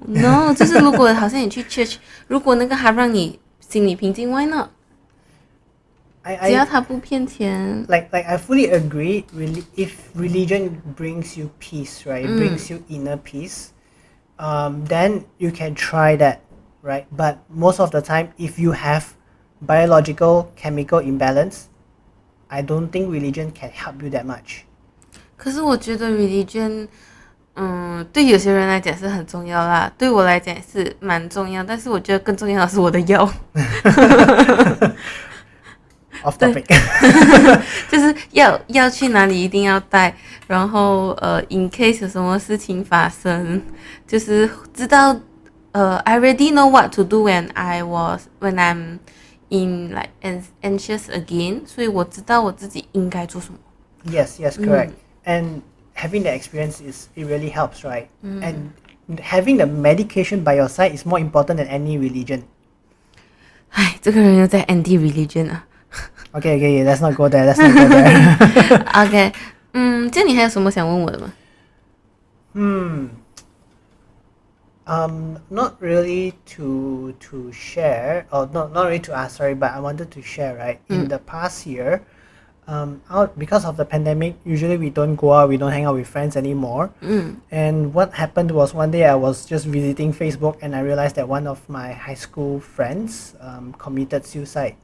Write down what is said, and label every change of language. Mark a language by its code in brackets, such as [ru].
[zh] No, 就是如果好像你去 church， 如果那个还让你心里平静 ， [en] why not？ [zh] 只要他不骗钱。 [en] Like I fully agree. Really, if religion brings you peace, right? It brings you inner peace. Then you can try that, right? But most of the time, if you have biological chemical imbalance, I don't think religion can help you that much. [zh] 可是我觉得 religion。对有些人来讲是很重要啦，对我来讲也是蛮重要，但是我觉得更重要的是我的药。 [en] Off topic. [zh] 就是要去哪里一定要带，然后 [en] in case [zh] 有什么事情发生，就是知道 [en] I already know what to do when I'm in like anxious again， [zh] 所以我知道我自己应该做什么。 [en] Yes, correct. And having the experience it really helps, right? And having the medication by your side is more important than any religion. [zh] 唉，这个人又在 [en] anti religion [zh] 啊。 [en] Okay, let's not go there. [zh] Okay, 这样你还有什么想问我的吗 [en] ？Not really to share, or not really to ask, sorry, but I wanted to share, right? In the past year, because of the pandemic, usually we don't go out, we don't hang out with friends anymore. And what happened was one day I was just visiting Facebook and I realized that one of my high school friends committed suicide.